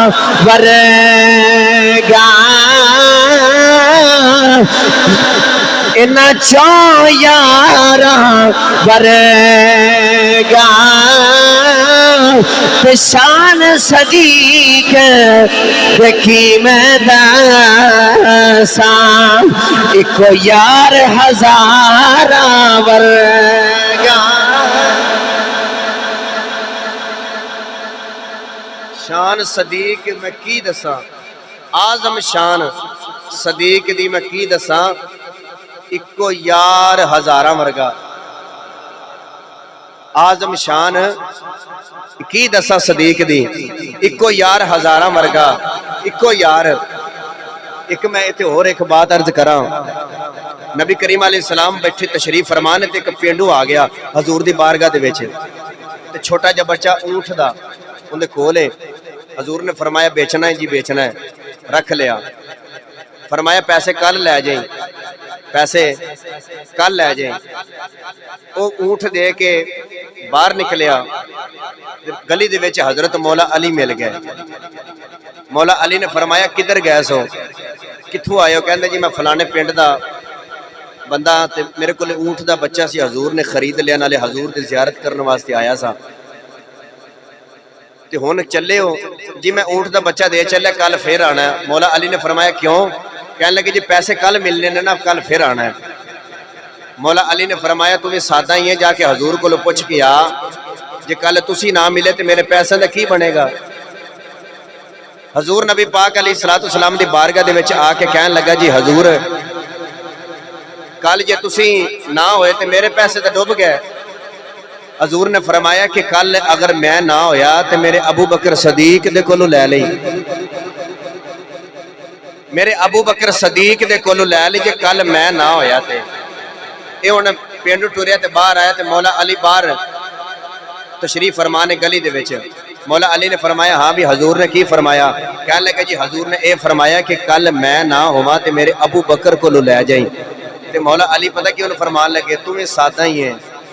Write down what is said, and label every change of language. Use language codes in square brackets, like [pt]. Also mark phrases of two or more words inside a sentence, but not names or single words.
[pa] ورگا انہاں 4 یاراں ورگا شان صدیق دیکھی میں دساں ایک یار ہزاراں ورگا شان صدیق میں کی دساں آزم شان صدیق دی میں کی دساں اکو یار ہزاراں ورگا آزم شان کی دساں صدیق دی اکو یار ہزاراں ورگا اکو یار ایک میں ایتھے اور ایک بات عرض کراں نبی کریم علیہ السلام بیٹھے تشریف فرمانے تے ایک پینڈو آ گیا حضور دی بارگاہ دے وچ تے چھوٹا جا بچہ اونٹ دا اندے کولے حضور نے فرمایا بیچنا ہے جی بیچنا ہے رکھ لیا فرمایا پیسے کل لے جائیں پیسے کل لے جائیں وہ اونٹ دے کے باہر نکلیا گلی دے وچ حضرت مولا علی مل گئے مولا علی نے فرمایا کدھر گئے سو کتھوں آئے ہو کہندے جی میں فلانے پنڈ دا بندہ تے میرے کو اونٹ دا بچہ سی حضور نے خرید لیا نالے حضور دی زیارت کرنے واسطے آیا سا تے ہن چلے ہو جی میں اونٹ دا بچہ دے چلے کل پھر آنا ہے مولا علی نے فرمایا کیوں کہنے لگے جی پیسے کل ملنے نے نا کل پھر آنا ہے مولا علی نے فرمایا تمہیں سادہ ہی ہے جا کے حضور کو پوچھ کے آ جے کل تسی نہ ملے تے میرے پیسے دا کی بنے گا حضور نبی پاک علیہ الصلوۃ والسلام دی بارگاہ دے وچ آ کے کہن لگا جی حضور کل جے تسی نہ ہوئے تے میرے پیسے تے ڈوب گئے حضور نے فرمایا کہ کل اگر میں نہ ہویا تے میرے ابو بکر صدیق دے کولو لے لئی میرے ابو بکر صدیق دے کولو لے لئی جے کل میں نہ ہویا تے اے ہن پینڈو ٹریا تے باہر آیا تے مولا علی باہر تشریف فرمانے گلی دے وچ مولا علی نے فرمایا ہاں بھی حضور نے کی فرمایا کہنے لگا جی حضور نے اے فرمایا کہ کل میں نہ ہوا تے میرے ابو بکر کولو لے جائیں تے مولا علی پتہ کیوں فرمان لگے تمہیں سادہ ہی ہے